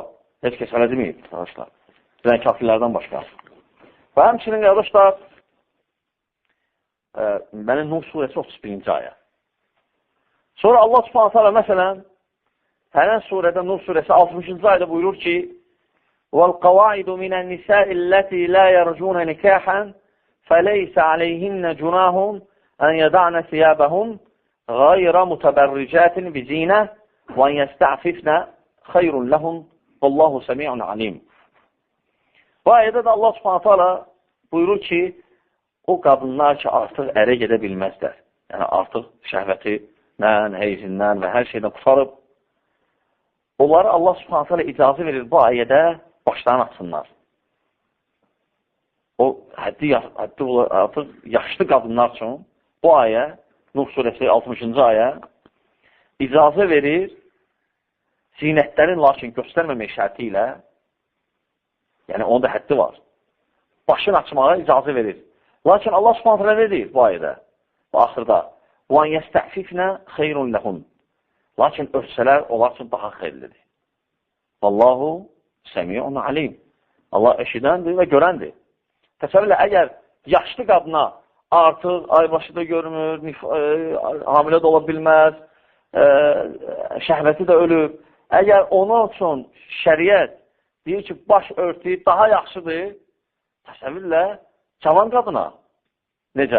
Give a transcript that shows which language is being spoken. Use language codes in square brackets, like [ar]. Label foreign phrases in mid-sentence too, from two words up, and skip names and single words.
[az] Heç kəs hələ deməyib, arkadaşlar. Bilən kafirlərdən başqa. Və həmçinin, qardaşlar, Nur surəsi 31-ci ayə. Sonra [ar] الله سبحانه وتعالى [az] məsələn, hələ surədə, Nur surəsi 60-cı ayda buyurur ki, [ar] وَالْقَوَاعِدُ مِنَ النِّسَاءِ الَّتِي لَا يَرْجُونَ نِكَاحًا فَلَيْسَ عَلَيْهِنَّ جُنَاهٌ أَنْ يَدَعْنَ ثِيَابَهُمْ غَيْرَ مُتَبَرِّجَاتٍ بِزِينَةٍ وَأَنْ يَسْتَعْفِفْنَ خَيْرٌ لَهُمْ وَاللَّهُ سَمِيعٌ عَلِيمٌ. [az] Bu ayədə də [ar] الله سبحانه وتعالى [az] buyurur ki, o qadınlar ki, artıq ərə gedə bilməzlər. Yəni, artıq şəhvətindən, heyzindən və hər şeydən qurtarıb, onları [ar] الله سبحانه وتعالى [az] icazə verir bu ayədə başlarını açsınlar. O, artıq yaşlı qadınlar üçün bu ayə, Nuh surəsi 60-cı ayə, icazə verir zinətlərin lakin göstərməmək şərti ilə, yəni onun da həddi var, başını açmağa icazə verir. Lakin [ar] الله سبحانه وتعالى [az] ne deyir bu ayədə, bu axırda? [ar] وَاَنْ يَسْتَعْفِفْنَ خَيْرٌ لَهُمْ. [az] Lakin örtsələr onlar üçün daha xeyirlidir. [ar] والله سميع عليم. [az] Allah eşidəndir və görəndir. Təsəvvürlə, əgər yaşlı qadına artıq aybaşı da görmür, hamilə də ola bilməz, şəhvəti də ölüb, əgər onun üçün şəriət deyir ki, baş örtü daha yaxşıdır, təsəvvürlə, cavan qadına necə?